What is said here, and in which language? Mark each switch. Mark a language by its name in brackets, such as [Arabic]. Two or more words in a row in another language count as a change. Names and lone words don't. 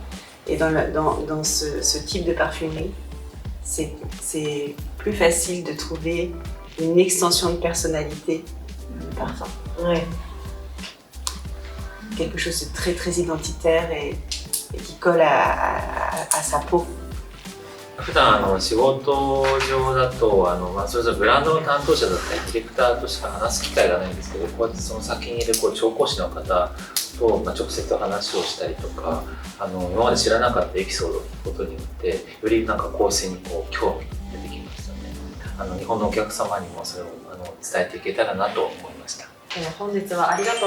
[French] Et dans ce type de parfumerie, c'est plus facile de trouver une extension de personnalité du parfum. Ouais. Quelque chose de très très identitaire et qui colle à sa peau. [Japanese] 普段仕事上だとそれぞれブランドの担当者だったりディレクターとしか話す機会がないんですけど、こうやってその先にいる調香師の方と、直接話をしたりとか、今まで知らなかったエピソードを聞くことによってよりなんか香水に興味が出てきましたね。日本のお客様にもそれを伝えていけたらなと思いました。